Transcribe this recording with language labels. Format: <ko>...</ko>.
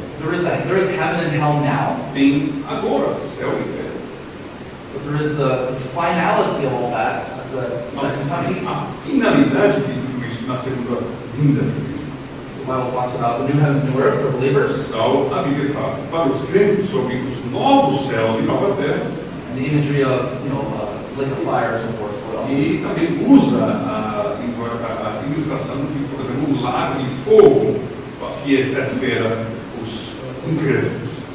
<en>There is heaven and hell now.</en> <pt>Tem agora céu e inferno.</pt> <en>But there is the finality of all that at the second coming.</en> <pt>A finalidade de tudo isso na segunda vinda de Cristo.</pt> <en>The Bible talks about the new heavens and new earth for believers.</en> <pt>Então, a Bíblia fala para os crentes sobre os novos céus e nova terra.</pt> <en>And the imagery of, lake of fire and so forth.</en> <pt>E também usa a ilustração de, por exemplo, um lago de fogo que espera os incrédulos.</pt>